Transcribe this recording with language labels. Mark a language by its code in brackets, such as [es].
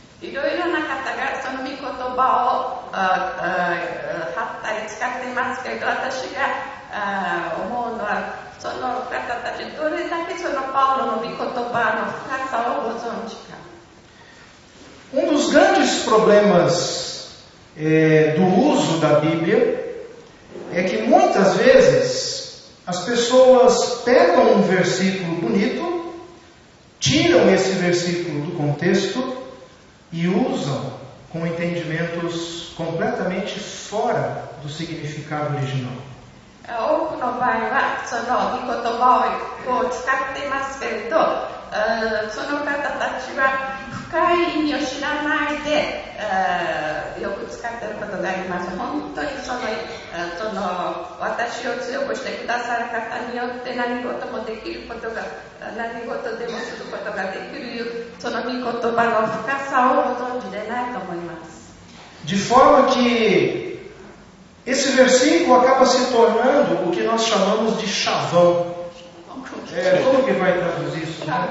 [ja] いろいろな方がその御言葉を貼ったり使っていますけど、私が思うのは、その方たちどれだけそのパウロの御言葉の深さをご存知か。 [pt] Dos grandes problemas do uso da Bíblia é que muitas vezes as pessoas pegam um versículo bonito, tiram esse versículo do contexto e usam com entendimentos completamente fora do significado original. [ja] 多くの場合はその御言葉を使っていますけれど、その方たちは深い意味を知らないでよく使っていることがあります。本当にその私を強くしてくださる方によって何事もできることが、何事でもすることができる、その御言葉の深さをご存知でないと思います。 [pt] De forma que esse versículo acaba se tornando o que nós chamamos de chavão. Como que vai traduzir isso?